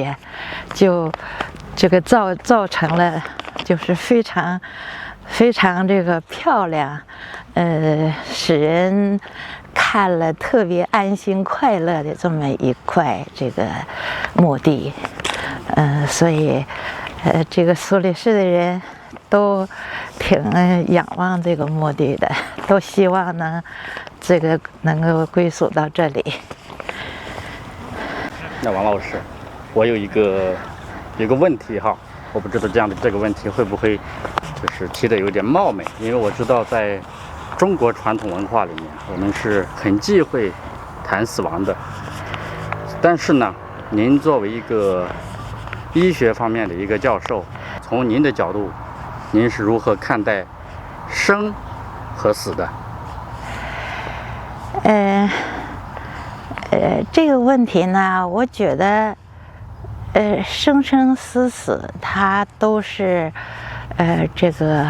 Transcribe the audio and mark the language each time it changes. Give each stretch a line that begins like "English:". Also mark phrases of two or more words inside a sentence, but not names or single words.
Chinese: 呀，就這個造成了就是非常這個漂亮，使人看了特別安心快樂的這麼一塊這個墓地，所以這個蘇黎世的人都挺仰望這個墓地的，都希望這個能夠歸屬到這裡。那王老師，我有一個問題哈，我不知道這個問題會不會就是提的有點冒昧，因為我知道在中國傳統文化裡面，我們是很忌諱談死亡的。但是呢，您作為一個醫學方面的一個教授，從您的角度，您是如何看待生和死的？這個問題呢，我覺得，生生死死，它都是，這個